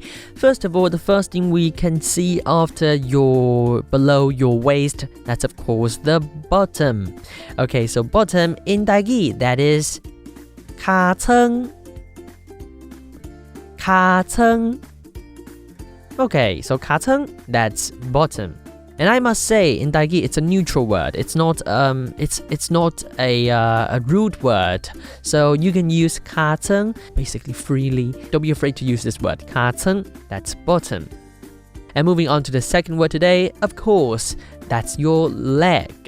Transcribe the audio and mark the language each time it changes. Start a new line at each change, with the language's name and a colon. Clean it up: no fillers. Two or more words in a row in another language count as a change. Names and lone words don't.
English: First of all, the first thing we can see after below your waist, that's of course the bottom. Okay, so bottom in Tâi-gí, that is kha-tshng. Kha-tshng. Okay, so kha-tshng, that's bottom. And I must say, in Tâi-gí, it's a neutral word. It's not a rude word. So you can use kha-tshng basically freely. Don't be afraid to use this word. Kha-tshng, that's bottom. And moving on to the second word today, of course, that's your leg.